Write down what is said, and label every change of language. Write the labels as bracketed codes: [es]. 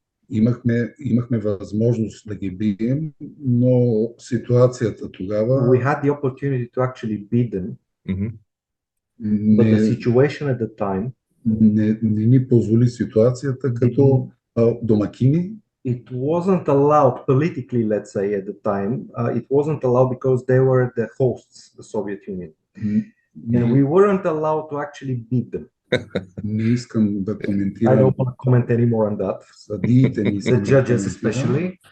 [bg] Имахме възможност да ги бием, но ситуацията тогава... [en] We had the opportunity to actually beat them, but the situation at the time [bg] не ни позволи ситуацията като домакини. [en] It wasn't allowed politically, let's say, at the time. It wasn't allowed because they were the hosts, the Soviet Union. And we weren't allowed to actually beat them. [bg] Не искам да коментирам. [en] I don't want to comment anymore on that. [bg] Съдиите ни, [en] the judges especially.